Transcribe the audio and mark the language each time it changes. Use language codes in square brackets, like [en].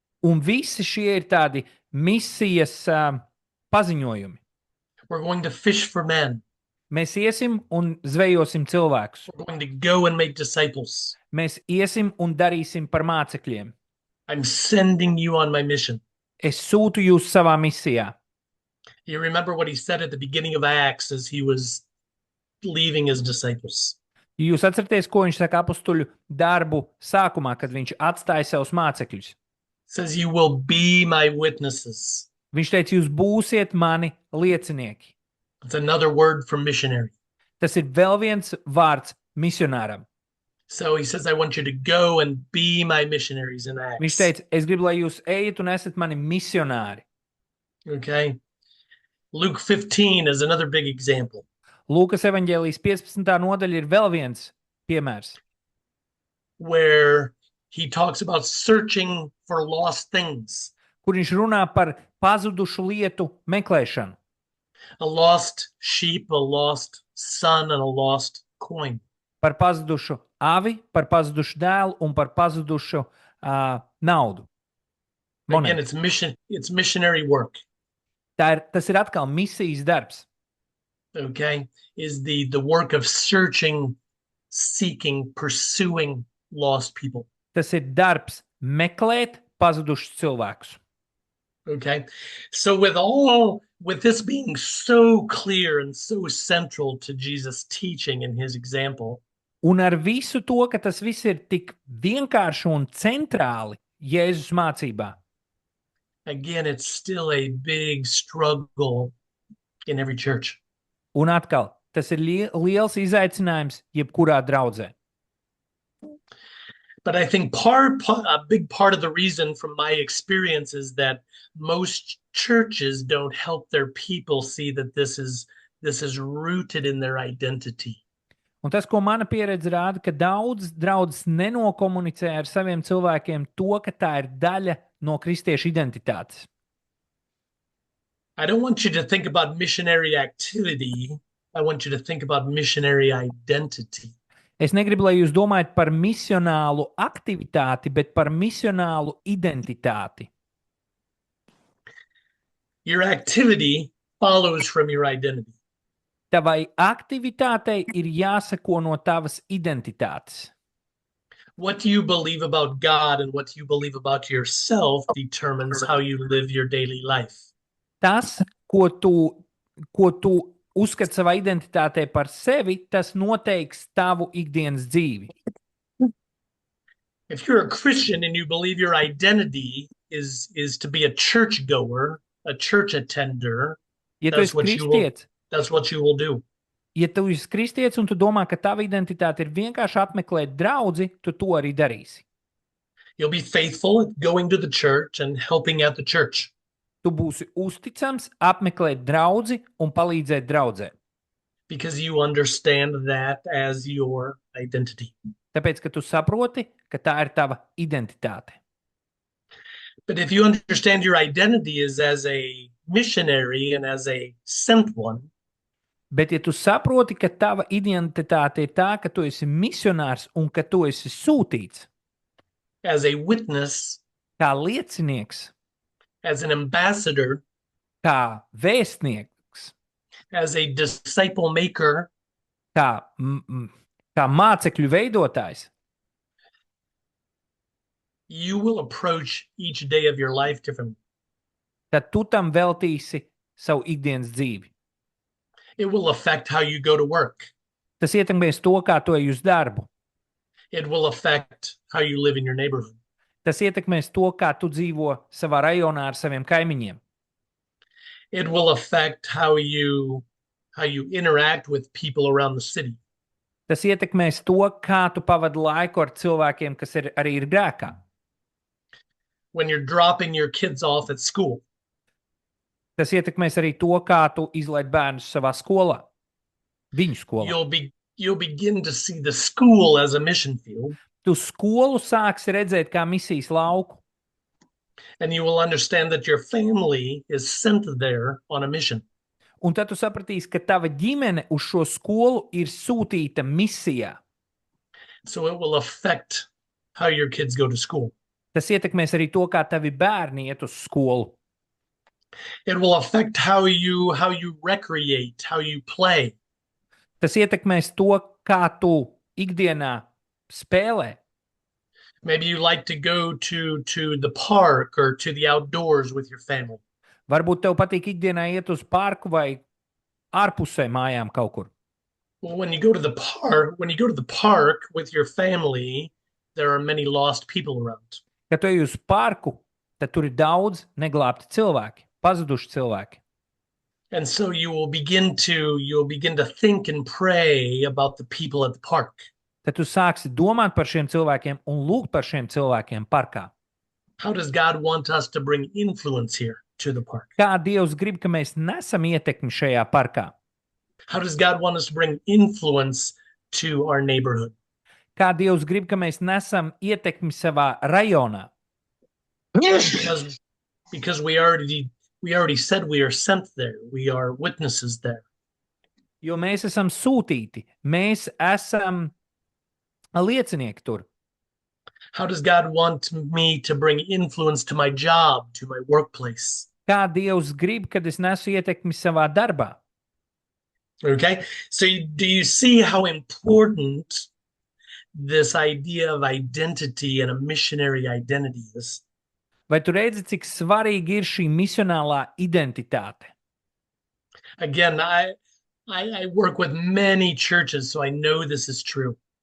[lv] Un visi šie ir tādi misijas paziņojumi. [en] We're going to fish for men. [lv] Mēs iesim un zvejosim cilvēkus. [en] We're going to go and make disciples. [lv] Mēs iesim un darīsim par mācekļiem. [en] I'm sending you on my mission. [lv] Es sūtu jūs savā misijā. [en] You remember what he said at the beginning of Acts as he was leaving his disciples. [lv] Jūs atceraties, ko viņš saka apustuļu darbu sākumā, kad viņš atstāja savus mācekļus? [en] Says you will be my witnesses. [lv] Viņš teica, jūs būsiet mani liecinieki. [en] It's another word for missionary. [lv] Tas ir vēl viens vārds misionāram. [en] So he says, I want you to go and be my missionaries in Acts. [lv] Viņš teica, es gribu, lai jūs ejat un esat mani misionāri. [en] Okay. Luke 15 is another big example. [lv] Lūkas evaņģēlijas 15. nodaļa ir vēl viens piemērs. [en] Where he talks about searching for lost things. [lv] Kur viņš runā par pazudušu lietu meklēšanu. [en] A lost sheep, a lost son, and a lost coin. [lv] Par pazudušu avi, par pazudušu dēlu un par pazudušu naudu. [en] Again, it's missionary work. [lv] Tas ir atkal misijas darbs. [en] Okay, is the work of searching, seeking, pursuing lost people. [lv] Tas ir darbs meklēt pazudušus cilvēkus. [en] Okay, so with this being so clear and so central to Jesus' teaching and his example. [lv] Un ar visu to, ka tas viss ir tik vienkārši un centrāli Jēzus mācībā. [en] Again, it's still a big struggle in every church. [lv] Un atkal, tas ir liels izaicinājums jebkurā draudzē. [en] But I think a big part of the reason from my experience is that most churches don't help their people see that this is rooted in their identity. [lv] Un tas, ko mana pieredze rāda, ka daudz draudzes nenokomunicē ar saviem cilvēkiem to, ka tā ir daļa no kristiešu identitātes. [en] I don't want you to think about missionary activity. I want you to think about missionary identity. [lv] Es negribu, lai jūs domājat par misionālu aktivitāti, bet par misionālu identitāti. [en] Your activity follows from your identity. [lv] Tavai aktivitātei ir jāseko no tavas identitātes. [en] What do you believe about God and what you believe about yourself determines how you live your daily life. [lv] Tas, ko tu uzskati savā identitātē par sevi, tas noteiks tavu ikdienas dzīvi. [en] If you're a Christian and you believe your identity is to be a churchgoer, a church attender, [lv] Ja tu [en] that's [lv] esi [en] what you will [lv] kristietis, [en] that's what you will do. [lv] ja tu esi kristietis un tu domā, ka tava identitāte ir vienkārši apmeklēt draudzi, tu to arī darīsi. [en] You'll be faithful at going to the church and helping at the church. [lv] Tu būsi uzticams apmeklēt draudzi un palīdzēt draudzē. [en] Because you understand that as your identity. [lv] Tāpēc, ka tu saproti, ka tā ir tava identitāte. [en] But if you understand your identity is as a missionary and as a sent one, [lv] Bet, ja tu saproti, ka tava identitāte ir tā, ka tu esi misionārs un ka tu esi sūtīts [en] as a witness, [lv] kā liecinieks, [en] as an ambassador, [lv] kā vēstnieks, [en] as a disciple maker, [lv] kā mācekļu veidotājs, [en] you will approach each day of your life differently. [lv] tad tu tam veltīsi savu ikdienas dzīvi. [en] It will affect how you go to work. [lv] Tas ietekmēs to, kā tu ej uz darbu. [en] It will affect how you live in your neighborhood. [lv] Tas ietekmēs to, kā tu dzīvo savā rajonā ar saviem kaimiņiem. [en] It will affect how you interact with people around the city. [lv] Tas ietekmēs to, kā tu pavadi laiku ar cilvēkiem, kas arī ir grēkā. [en] When you're dropping your kids off at school, [lv] Tas ietekmēs arī to, kā tu izlaid bērnus savā skolā, viņu skolā. [en] you'll begin to see the school as a mission field, [lv] Tu skolu sāksi redzēt kā misijas lauku, [en] and you will understand that your family is sent there on a mission. [lv] un tad tu sapratīsi, ka tava ģimene uz šo skolu ir sūtīta misijā. [en] So it will affect how your kids go to school. [lv] Tas ietekmēs arī to, kā tavi bērni iet uz skolu. [en] It will affect how you recreate, how you play. [lv] Tas ietekmēs to, kā tu ikdienā spēlē. [en] Maybe you like to go to the park or to the outdoors with your family. [lv] Varbūt tev patīk ikdienā iet uz parku vai ārpusē mājām kaut kur. [en] Well, when you go to the park with your family, there are many lost people around. [lv] Kad tu ej uz parku, tad tur ir daudz neglābti cilvēki, pazuduši cilvēki. [en] And so you'll begin to think and pray about the people at the park. [lv] Tad tu sāksi domāt par šiem cilvēkiem un lūgt par šiem cilvēkiem parkā. [en] How does God want us to bring influence here to the park? [lv] Kā Dievs grib, ka mēs nesam ietekmi šajā parkā? [en] How does God want us to bring influence to our neighborhood? [lv] Kā Dievs grib, ka mēs nesam ietekmi savā rajonā? [en] Because we already said we are sent there. We are witnesses there. [lv] Jo mēs esam sūtīti, mēs esam liecinieki tur. [en] How does God want me to bring influence to my job, to my workplace? [lv] Kā Dievs grib, kad es nesu ietekmi savā darbā? [en] Okay, so do you see how important this idea of identity and a missionary identity is? [lv] Vai tu redzi, cik svarīgi ir šī misionālā identitāte? [en] Again, I work with many churches, so I know this is true.